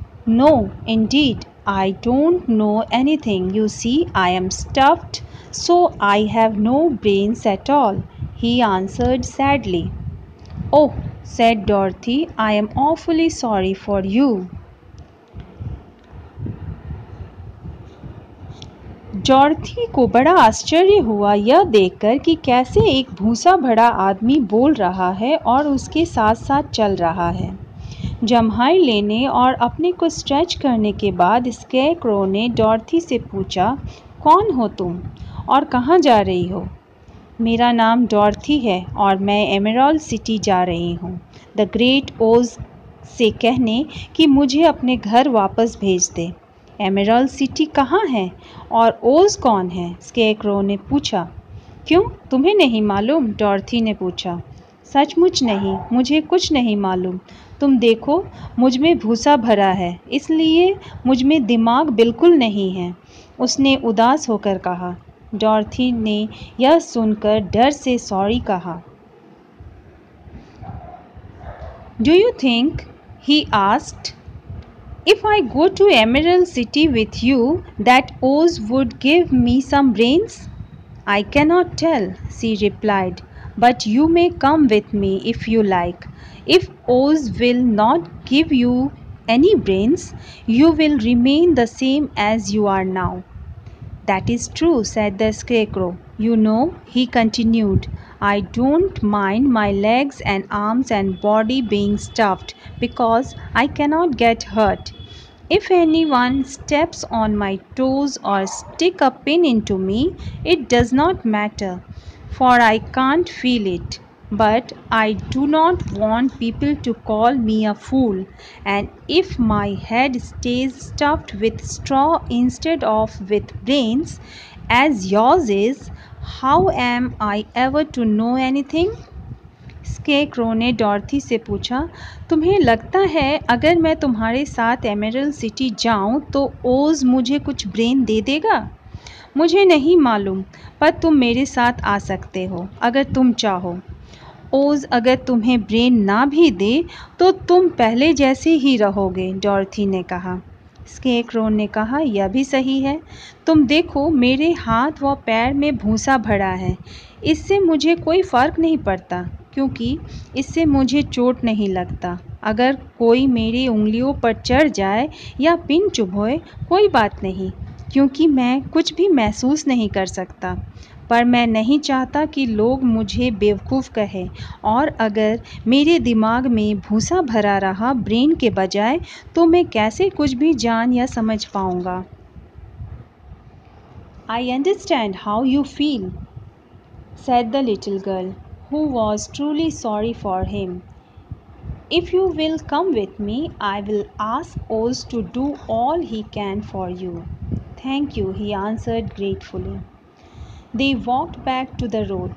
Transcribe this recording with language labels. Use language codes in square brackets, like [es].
[en] "No, indeed, I don't know anything. You see, I am stuffed, so I have no brains at all," he answered sadly. "Oh," said Dorothy, "I am awfully sorry for you." [hi] डॉर्थी को बड़ा आश्चर्य हुआ यह देखकर कि कैसे एक भूसा भरा आदमी बोल रहा है और उसके साथ साथ चल रहा है। जम्हाई लेने और अपने को स्ट्रेच करने के बाद स्केरक्रो ने डॉर्थी से पूछा, "कौन हो तुम और कहाँ जा रही हो?" "मेरा नाम डॉर्थी है और मैं एमराल्ड सिटी जा रही हूँ, द ग्रेट ओज से कहने कि मुझे अपने घर वापस भेज दे।" "एमराल्ड सिटी कहाँ है और ओज कौन है?" स्केरक्रो ने पूछा। "क्यों, तुम्हें नहीं मालूम?" डॉर्थी ने पूछा। "सचमुच नहीं, मुझे कुछ नहीं मालूम। तुम देखो, मुझ में भूसा भरा है, इसलिए मुझ में दिमाग बिल्कुल नहीं है," उसने उदास होकर कहा। डॉर्थी ने यह सुनकर डर से सॉरी कहा। [en] "Do you think," he asked, "if I go to Emerald City with you, that Oz would give me some brains?" "I cannot tell," she replied, "but you may come with me if you like. If Oz will not give you any brains, you will remain the same as you are now." "That is true," said the Scarecrow. "You know," he continued, "I don't mind my legs and arms and body being stuffed because I cannot get hurt. If anyone steps on my toes or stick a pin into me, it does not matter, for I can't feel it. But I do not want people to call me a fool, and if my head stays stuffed with straw instead of with brains, as yours is, how am I ever to know anything?" [hi] Scarecrow ने डॉर्थी से पूछा, "तुम्हें लगता है अगर मैं तुम्हारे साथ एमराल्ड सिटी जाऊं तो ओज मुझे कुछ ब्रेन दे देगा?" "मुझे नहीं मालूम, पर तुम मेरे साथ आ सकते हो अगर तुम चाहो। ओज अगर तुम्हें ब्रेन ना भी दे तो तुम पहले जैसे ही रहोगे," डॉर्थी ने कहा। स्केरक्रो ने कहा, "यह भी सही है। तुम देखो, मेरे हाथ व पैर में भूसा भरा है। इससे मुझे कोई फ़र्क नहीं पड़ता, क्योंकि इससे मुझे चोट नहीं लगता। अगर कोई मेरी उंगलियों पर चढ़ जाए या पिन चुभोए, कोई बात नहीं, क्योंकि मैं कुछ भी महसूस नहीं कर सकता। पर मैं नहीं चाहता कि लोग मुझे बेवकूफ़ कहें, और अगर मेरे दिमाग में भूसा भरा रहा ब्रेन के बजाय, तो मैं कैसे कुछ भी जान या समझ पाऊँगा?" [en] "I understand how you feel," said the little girl, who was truly sorry for him. "If you will come with me, I will ask Oz to do all he can for you." "Thank you," he answered gratefully. They walked back to the road.